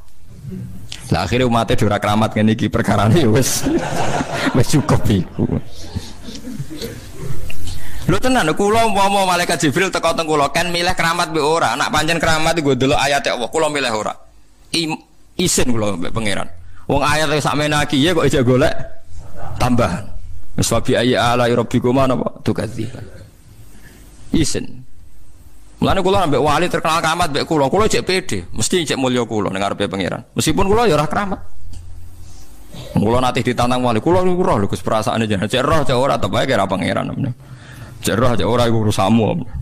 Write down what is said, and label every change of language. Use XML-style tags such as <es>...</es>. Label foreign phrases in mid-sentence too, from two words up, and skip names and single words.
<jv>Lah akhirnya umatnya dora keramat ngene iki perkarane wis cukup iku. Lho tenan kula umpama malaikat Jibril teko teng kula kan milih keramat mbek ora. Nak pancen keramat iku delok ayat Allah kula milih ora. Isin kula mbek pangeran. Wong ayat sakmene iki ya kok ijek golek tambahan. Wis</jv> <ar>wabi ayya ala rabbikuma napa tukadziban.</ar> <jv>Isin. Mulane kula ambek wali terkenal keramat mbek kula cek pede, mesti cek mulya kula ning ngarepe pangeran. Meskipun kula ya ora keramat. Kula nate ditantang wali, kula niku roh lho Gus perasaane jenengan. Cek roh cek ora tepake kira pangeran. Cek roh cek ora iku urusanmu.</jv>